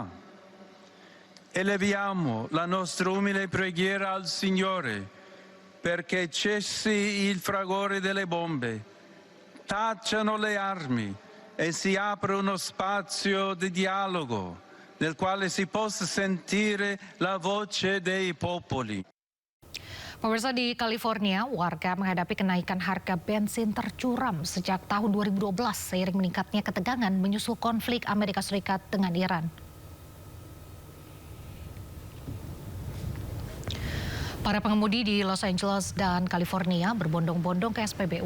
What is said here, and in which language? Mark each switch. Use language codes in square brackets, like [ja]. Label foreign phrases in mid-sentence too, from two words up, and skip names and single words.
[it] Eleviamo la nostra umile preghiera al Signore perché cessi il fragore delle bombe, tacciano le armi e si apre uno spazio di dialogo nel quale si possa sentire la voce dei popoli. [id] Pemirsa, di California, warga menghadapi kenaikan harga bensin tercuram sejak tahun 2012 seiring meningkatnya ketegangan menyusul konflik Amerika Serikat dengan Iran. Para pengemudi di Los Angeles dan California berbondong-bondong ke SPBU.